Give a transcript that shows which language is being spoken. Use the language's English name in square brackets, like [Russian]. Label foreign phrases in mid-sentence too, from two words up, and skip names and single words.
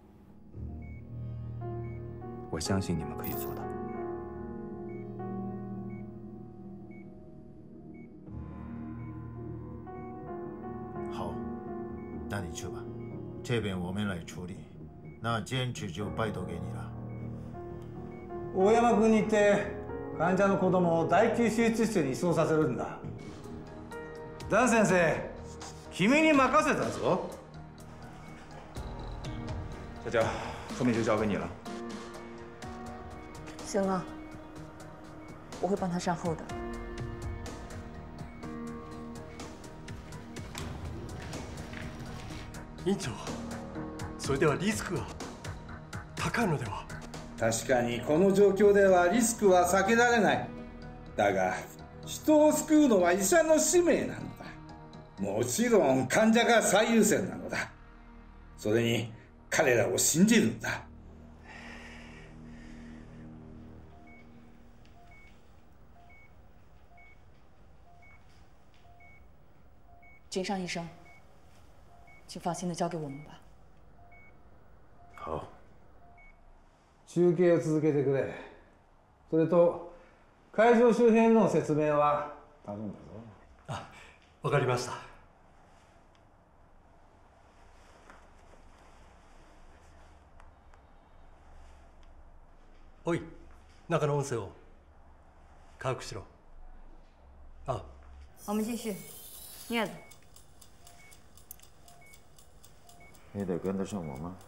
[Chinese] 我相信你们可以做到。好，那你去吧，这边我们来处理。那坚持就拜托给你了。 [Japanese] 大山君に言って患者の子供を第9手術室に移送させるんだ。ダン先生、君に任せたぞ。 [Chinese] 佳佳，后面就交给你了。行了，我会帮他善后的。 [Japanese] 院長、それではリスクが高いのでは。確かにこの状況ではリスクは避けられない。だが人を救うのは医者の使命なのだ。もちろん患者が最優先なのだ。それに彼らを信じるんだ。 [Chinese] 井上医生，请放心的交给我们吧。好。 [Japanese] 中継を続けてくれ。それと会場周辺の説明は頼んだぞ。あ、わかりました。おい、中の音声を把握しろ。あ。 [Chinese] 我们继续，镊子。你得跟得上我吗？